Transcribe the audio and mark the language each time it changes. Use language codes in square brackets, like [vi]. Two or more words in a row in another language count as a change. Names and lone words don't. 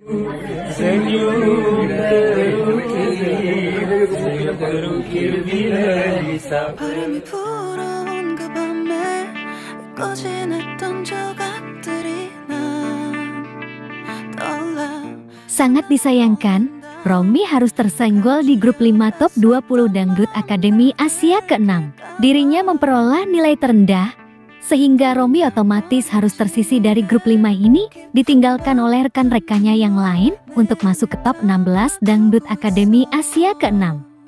[id] Senyum terukir bila bisa. [ko] 바람이 불어온 그 밤에 꺼진했던 조각들이 난 떠올라. [id] Sangat disayangkan, Romi harus tersenggol di grup 5 top 20 Dangdut Akademi Asia ke-6. Dirinya memperoleh nilai terendah, sehingga Romi otomatis harus tersisih dari grup 5 ini, ditinggalkan oleh rekan-rekannya yang lain untuk masuk ke top 16 Dangdut Akademi Asia ke-6.